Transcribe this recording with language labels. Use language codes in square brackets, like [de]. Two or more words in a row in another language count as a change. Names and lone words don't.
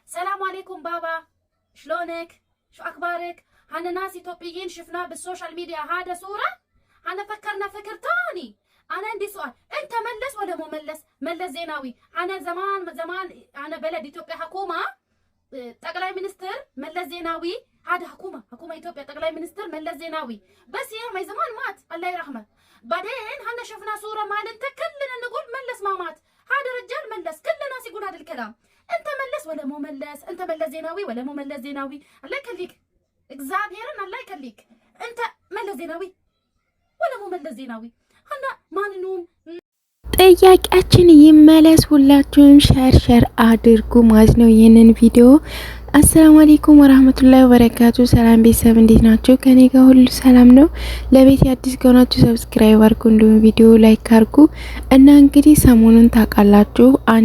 [ar] سلام عليكم بابا، شلونك؟ شو أخبارك؟ هن ناس إثيوبيين شفناه بالسوشيال ميديا، هذا صورة؟ أنا فكرنا فكر تاني. أنا عندي سؤال، أنت ملس ولا مو ملس؟ ملس زيناوي. أنا زمان أنا بلد إثيوبيا حكومة [am] ጠቅላይ ሚኒስትር መለስ ዜናዊ [ar] هذا حكومة إثيوبيا [am] ጠቅላይ ሚኒስትር መለስ ዜናዊ [ar] بس يا ما زمان مات الله يرحمه. بعدين هنا شفنا صورة مالته كلنا نقول ملس ما مات، هذا رجال ملس كل الناس يقول هذا الكلام. انت ملس ولا مو ملس؟ انت ملس زيناوي ولا مو ملس زيناوي؟ الله يخليك እግዚአብሔርን الله يخليك انت ملس زيناوي ولا مو ملس زيناوي؟ هنا ما ننوم [am] ጥያቄያችን ይመለስ። ሁላችሁም ሸር አድርጉ ማለት ነው ይሄንን ቪዲዮ። [ar] السلام عليكم ورحمة الله وبركاته። [am] ሰላም ቤተሰብ እንዴት ናችሁ? ከኔ ጋር ሁሉ ሰላም ነው። ለቤት አዲስ ከሆናችሁ ሰብስክራይብ አድርጉ፣ እንዲሁም ቪዲዮ ላይክ አድርጉ። እና እንግዲህ ሰሞኑን ታውቃላችሁ አንድ